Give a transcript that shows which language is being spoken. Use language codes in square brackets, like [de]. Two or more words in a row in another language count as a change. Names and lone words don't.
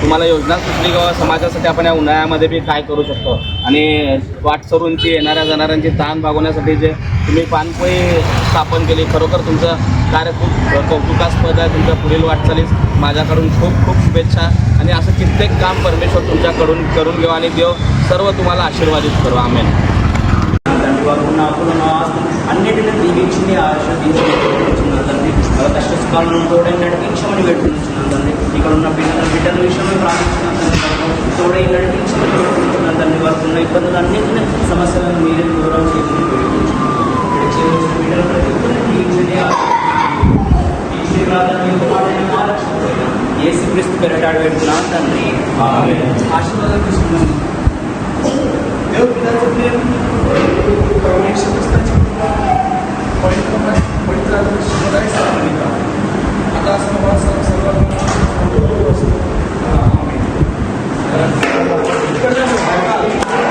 [mr] तुम्हाला योजना सुचली किंवा समाजासाठी आपण या उन्हाळ्यामध्ये बी काय करू शकतो, आणि वाटसरूंची येणाऱ्या जाणाऱ्यांची ताण भागवण्यासाठी जे तुम्ही पानपोई स्थापन केली, खरोखर तुमचं कार्य खूप कौतुकास्पद आहे. तुमच्या पुढील वाटचालीस माझ्याकडून खूप खूप शुभेच्छा. आणि असं कित्येक काम परमेश्वर तुमच्याकडून करून घेऊ आणि देव सर्व तुम्हाला आशीर्वादित करू. [te] ఆమేన్. అన్నిటిని దీవించింది ఆశీర్వదించిన తండ్రి, వాళ్ళ కష్ట సుఖాలను తోడై నడిపించమని పెట్టుకుంటున్నాను తండ్రి. ఇక్కడ ఉన్న బిడ్డల విషయంలో ప్రార్థిస్తున్నాను, తోడై నడిపించమని పెట్టుకుంటున్నాను తండ్రి. వారికి ఉన్న ఇబ్బందులన్నింటినీ సమస్యలను మీరే దూరం చేసి బిడ్డల ప్రతి ఒక్కరిని దీవించండి. యేసుక్రీస్తు పేరటాడు పెట్టుకున్నాను తండ్రి. ఆశీర్వాదం తీసుకున్నాను. [mr] देव पित्याचं प्रेम, येशू ख्रिस्ताची पवित्र आता सर्व